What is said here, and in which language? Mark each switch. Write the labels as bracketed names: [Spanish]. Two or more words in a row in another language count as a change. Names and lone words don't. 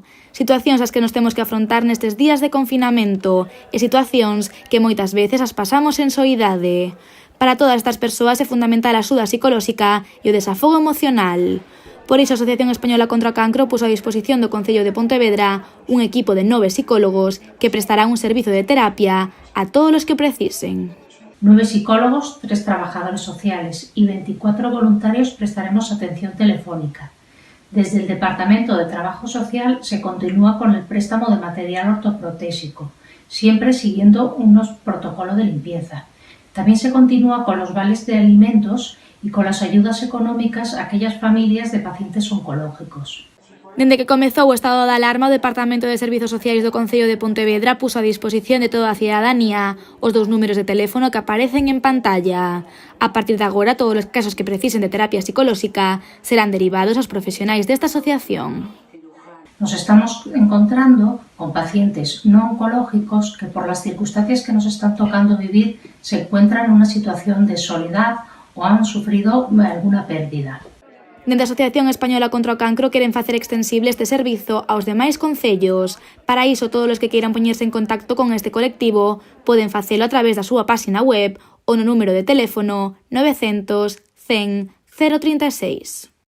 [Galician] Situacións ás que nos temos que afrontar nestes días de confinamento e situacións que moitas veces as pasamos en soidade. Para todas estas persoas é fundamental a axuda psicolóxica e o desafogo emocional. Por iso a Asociación Española contra o Cancro puso a disposición do Concello de Pontevedra un equipo de 9 psicólogos que prestarán un servizo de terapia a todos os que precisen. [Spanish] 9 psicólogos, 3 trabajadores sociales y 24 voluntarios prestaremos atención telefónica. Desde el Departamento de Trabajo Social se continúa con el préstamo de material ortoprotésico, siempre siguiendo unos protocolos de limpieza. También se continúa con los vales de alimentos y con las ayudas económicas a aquellas familias de pacientes oncológicos. [Galician] Dende que comezou o estado de alarma, o Departamento de Servizos Sociais do Concello de Pontevedra puso a disposición de toda a cidadanía os 2 números de teléfono que aparecen en pantalla. A partir de agora, todos os casos que precisen de terapia psicolóxica serán derivados aos profesionais desta asociación. [Spanish] Nos estamos encontrando con pacientes no oncológicos que por las circunstancias que nos están tocando vivir se encuentran en una situación de soledad o han sufrido alguna pérdida. [Galician] Dende a Asociación Española contra o Cancro queren facer extensible este servizo aos demais concellos. Para iso, todos os que queiran poñerse en contacto con este colectivo poden facelo a través da súa páxina web ou no número de teléfono 900 100 036.